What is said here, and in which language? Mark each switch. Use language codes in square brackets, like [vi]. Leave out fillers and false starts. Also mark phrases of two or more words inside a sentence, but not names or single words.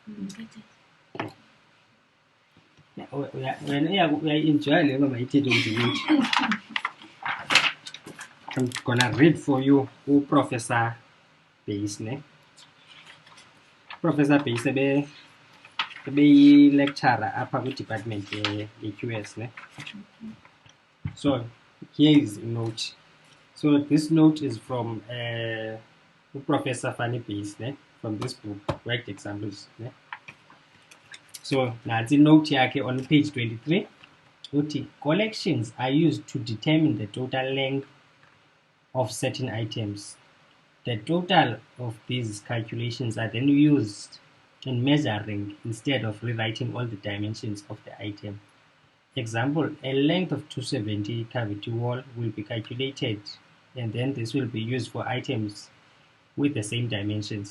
[en] When we are enjoying I'm gonna read for you who Professor Base, ne? [xh] Professor Base be lecturer apha kwi-department ye-QS ne. [en] So here is a note. So this note is from Professor Fanny Base ne, from this book, Worked Examples ne. So [xh] nansi note yakhe [en] on page 23 uthi collections are used to determine the total length of certain items. The total of these calculations are then used in measuring instead of rewriting all the dimensions of the item. Example, a length of 270 cavity wall will be calculated, and then this will be used for items with the same dimensions.